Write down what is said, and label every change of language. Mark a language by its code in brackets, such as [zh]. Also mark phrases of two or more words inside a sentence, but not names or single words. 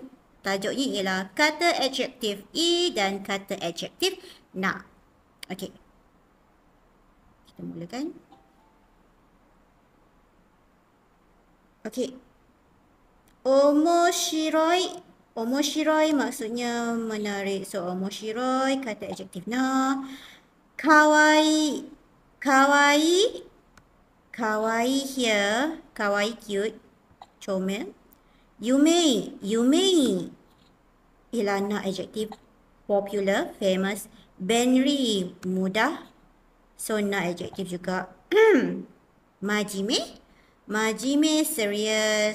[ms] Tajuknya ialah kata adjektif i dan kata adjektif na. Okey. Kita mulakan. Okey. [ja] Omoshiroi. Omoshiroi [ms] maksudnya menarik. So omoshiroi kata adjektif na. [ja] Kawaii. Kawaii. [ms] Kawaii here. Kawaii cute. Comel. Yumei. Yumei ialah na adjektif [en] popular, famous. [ms] Benri, mudah. So na adjektif juga. [ja] Majime. Majime, [ms] serius.